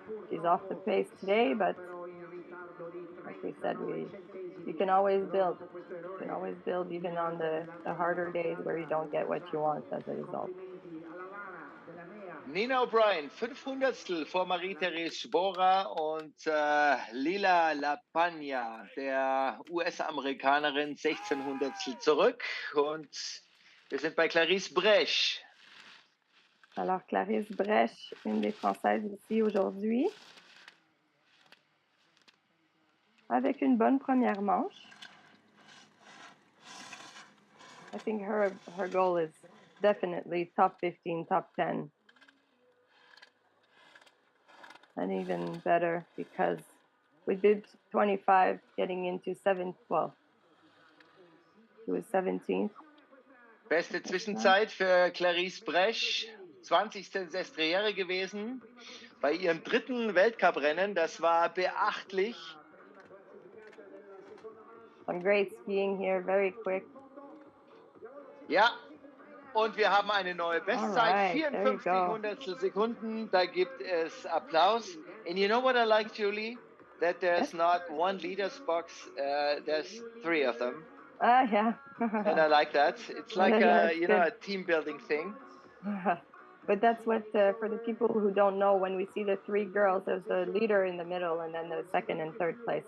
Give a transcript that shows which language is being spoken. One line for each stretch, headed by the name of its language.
English: She's off the pace today, but like we said, you can always build. You can always build even on the harder days where you don't get what you want as a result.
German: Nina O'Brien, 500stel vor Marie-Therese Schbora und Lila Lapagna, der US-Amerikanerin, 1600stel zurück. Und wir sind bei Clarisse Brèche.
French: Alors, Clarisse Brèche, une des Françaises ici aujourd'hui, avec une bonne première manche.
English: I think her goal is definitely top 15, top 10. And even better because we did 25 getting into 7, well, she was 17th.
German: Beste Zwischenzeit für Clarisse Brèche, 20. Sestriere gewesen. Bei ihrem dritten Weltcuprennen, das war beachtlich.
English: Some great skiing here, very quick.
German: Ja, und wir haben eine neue Bestzeit, 54 Hundertstel Sekunden. Da gibt es Applaus.
English: And you know what I like, Julie? That there's not one leader's box, there's 3 of them. Yeah. And I like that. It's like a team building thing. But that's what, for the people who don't know, when we see the 3 girls, there's the leader in the middle and then the second and third place.